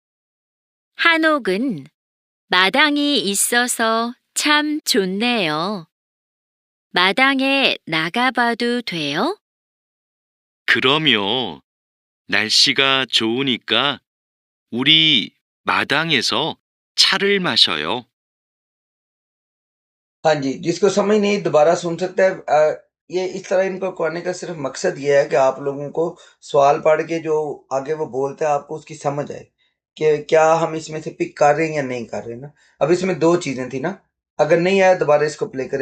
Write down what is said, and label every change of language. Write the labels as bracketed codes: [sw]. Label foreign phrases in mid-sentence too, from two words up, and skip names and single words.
[ko] 한옥은 마당이 있어서 참 좋네요. 마당에 나가봐도 돼요? 그럼요. 날씨가 좋으니까 우리 마당에서 차를 마셔요. [hi] हाँ जी, जिसको समझ नहीं दोबारा सुन सकता है। ये इस तरह इनको कहने का सिर्फ मकसद ये है कि आप लोगों को सवाल पढ़ के जो आगे वो बोलता है आपको उसकी समझ आए कि क्या हम इसमें से पिक कर रहे हैं या नहीं कर रहे ना। अब इसमें दो चीजें थी ना, अगर नहीं आया दोबारा इसको प्ले करें।